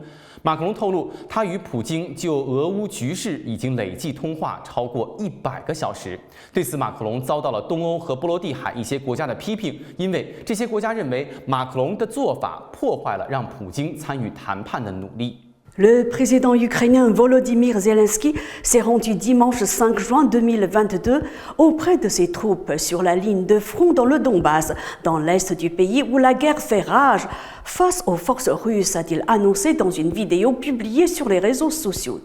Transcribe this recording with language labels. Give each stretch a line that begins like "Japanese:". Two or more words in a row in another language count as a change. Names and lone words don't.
Chinese: 马克龙透露，他与普京就俄乌局势已经累计通话超过100个小时。对此，马克龙遭到了东欧和波罗的海一些国家的批评，因为这些国家认为马克龙的做法破坏了让普京参与谈判的努力。
French: Le président ukrainien Volodymyr Zelensky s'est rendu dimanche 5 juin 2022 auprès de ses troupes sur la ligne de front dans le Donbass, dans l'est du pays où la guerre fait rage face aux forces russes, a-t-il annoncé dans une vidéo publiée sur les réseaux sociaux.